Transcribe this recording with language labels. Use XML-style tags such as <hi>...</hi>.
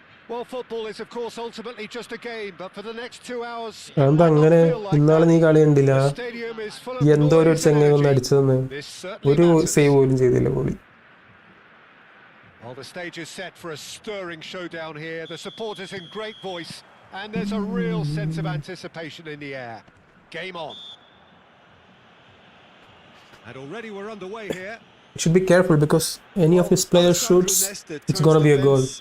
<en>Well, football is of course ultimately just a game, but for the next 2 hours</en> <ml>എന്താ അങ്ങനെ? ഇന്നാളെ നീ കളി കണ്ടില്ല? എന്തോ ഒരു ചെങ്ങ ഒന്ന് അടിച്ചതെന്ന്, ഒരു സേവ് പോലും ചെയ്തില്ല goalie.</ml> <en>Well, the stage is set for a stirring showdown here. The supporters in great voice, and there's a real sense of anticipation in the air. Game on. And already we're underway here. Should be careful because any of his players shoots, it's gonna be a goal.</en>